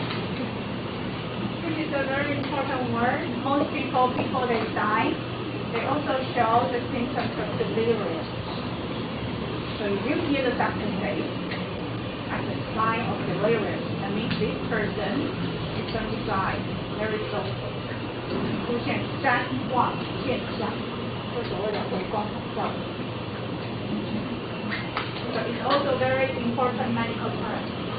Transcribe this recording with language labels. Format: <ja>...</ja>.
<en>This is a very important word. Most people before they die, they also show the symptoms of delirium. So if you hear the doctor say as a sign of delirium, that means this person is going to die very soon.</en> <zh>出现谵妄现象，或所谓的回光返照。</zh> <en>disorder is also very important medical term.</en>